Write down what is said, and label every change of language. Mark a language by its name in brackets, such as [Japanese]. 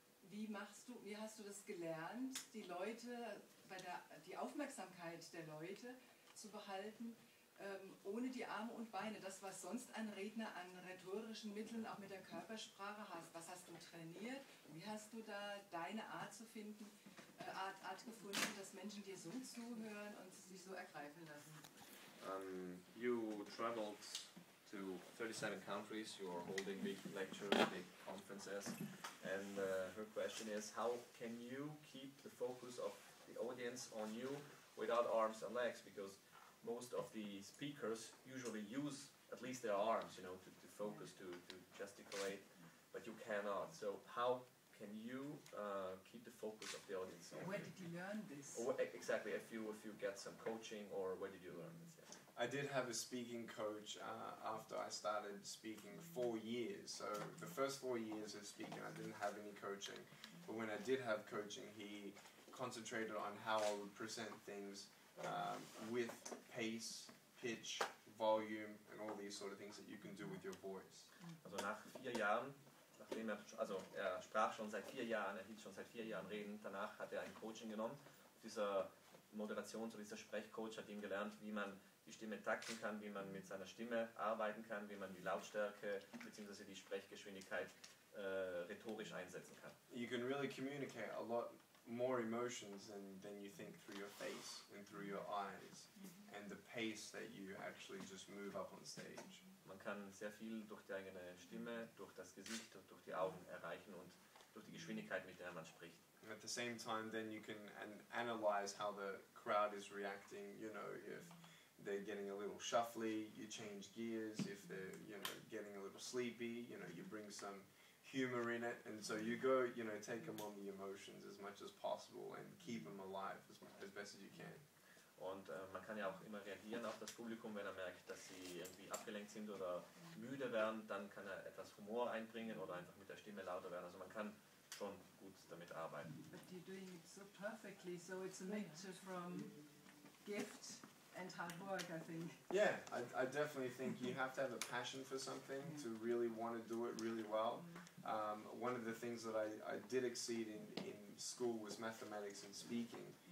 [German] Wie hast du das gelernt, die Leute, die Aufmerksamkeit der Leute zu behalten, ohne die Arme und Beine? Das, was sonst ein Redner an rhetorischen Mitteln, auch mit der Körpersprache hast. Was hast du trainiert? Wie hast du da deine Art zu finden, Art gefunden, dass Menschen dir so zuhören und sich so ergreifen lassen? [English] You traveled to 37 countries, you are holding big lectures, big conferences, and her question is, how can you keep the focus of the audience on you without arms and legs? Because most of the speakers usually use at least their arms, you know, to focus, to gesticulate, but you cannot. So how can you keep the focus of the audience? Where did you learn this? Or, exactly, if you get some coaching, or where did you learn this? Yeah. I did have a speaking coach after I started speaking 4 years. So the first 4 years of speaking, I didn't have any coaching. But when I did have coaching, he concentrated on how I would present things with pace, pitch, volume, and all these sort of things that you can do with your voice. [German] Also nach 4 Jahren, nachdem er sprach schon seit 4 Jahren, er hielt schon seit 4 Jahren Reden, danach hat er ein Coaching genommen. Dieser Moderations- oder dieser Sprechcoach hat ihm gelernt, wie man die Stimme takten kann, wie man mit seiner Stimme arbeiten kann, wie man die Lautstärke bzw. die Sprechgeschwindigkeit rhetorisch einsetzen kann. [English] You can really communicate a lot more emotions than you think through your face and through your eyes and the pace that you actually just move up on stage. Man kann sehr viel durch die eigene Stimme, durch das Gesicht und durch die Augen erreichen und durch die Geschwindigkeit, mit der man spricht. And at the same time, then you can analyze how the crowd is reacting. You know, if they're getting a little shuffly, you change gears. If they're, you know, getting a little sleepy, you know, you bring some humor in it. And so you go, you know, take them on the emotions as much as possible and keep them alive as best as you can. [German] Und man kann ja auch immer reagieren auf das Publikum, wenn er merkt, dass sie irgendwie abgelenkt sind oder müde werden, dann kann er etwas Humor einbringen oder einfach mit der Stimme lauter werden. Also man kann schon gut damit arbeiten. [English] But you're doing it so perfectly, so it's a mixture from gift and hard work, I think. Yeah, I definitely think you have to have a passion for something to really want to do it really well. One of the things that I did exceed in school was mathematics and speaking.